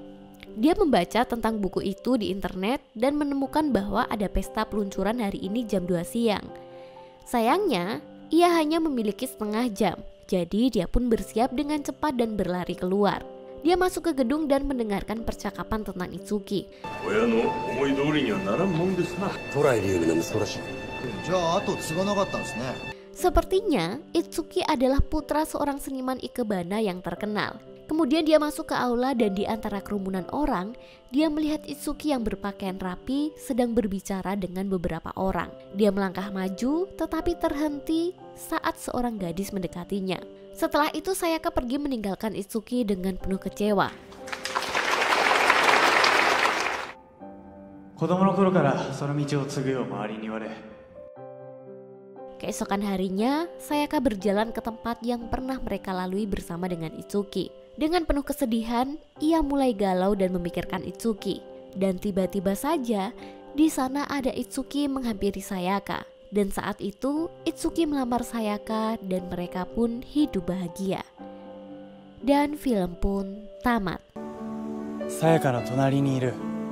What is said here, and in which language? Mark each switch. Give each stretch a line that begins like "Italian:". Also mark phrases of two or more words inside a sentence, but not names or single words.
Indonesian: Dia membaca tentang buku itu di internet dan menemukan bahwa ada pesta peluncuran hari ini jam 2 siang. Sayangnya, ia hanya memiliki setengah jam, jadi dia pun bersiap dengan cepat dan berlari keluar. Dia masuk ke gedung dan mendengarkan percakapan tentang Itsuki.
Japanese: 親の思い通りにはならんもんですな。トライリウムの息子らしい。じゃあ後継がなかったんですね。
Indonesian: Sepertinya Itsuki adalah putra seorang seniman ikebana yang terkenal. Kemudian dia masuk ke aula dan di antara kerumunan orang, dia melihat Itsuki yang berpakaian rapi sedang berbicara dengan beberapa orang. Dia melangkah maju tetapi terhenti saat seorang gadis mendekatinya. Setelah itu Sayaka pergi meninggalkan Itsuki dengan penuh kecewa.
Japanese: 子供の頃からその道を継ぐよう周りに言われ。
Indonesian: Keesokan harinya, Sayaka berjalan ke tempat yang pernah mereka lalui bersama dengan Itsuki. Dengan penuh kesedihan, ia mulai galau dan memikirkan Itsuki. Dan tiba-tiba saja, di sana ada Itsuki menghampiri Sayaka. Dan saat itu, Itsuki melamar Sayaka dan mereka pun hidup bahagia. Dan film pun tamat.
Japanese: さやかの隣にいる